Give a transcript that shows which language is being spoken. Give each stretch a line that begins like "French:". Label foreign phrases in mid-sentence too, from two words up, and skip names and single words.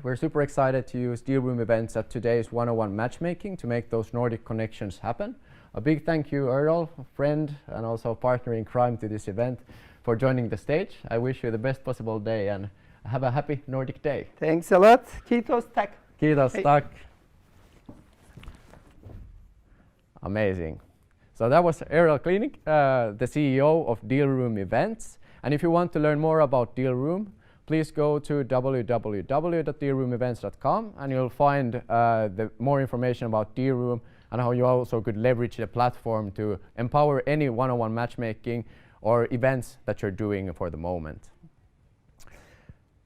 English: We're super excited to use Deal Room events at today's one-on-one matchmaking to make those Nordic connections happen. A big thank you, Erdal, a friend and also partner in crime to this event, for joining the stage. I wish you the best possible day and have a happy Nordic day. Thanks a lot.
Finnish: Kiitos, tack. Kiitos,
English: tack. Amazing. So that was Erdal Kilinc, the CEO of Deal Room Events. And if you want to learn more about Deal Room, please go to www.dealroomevents.com and you'll find more information about Deal Room and how you also could leverage the platform to empower any one-on-one matchmaking or events that you're doing for the moment.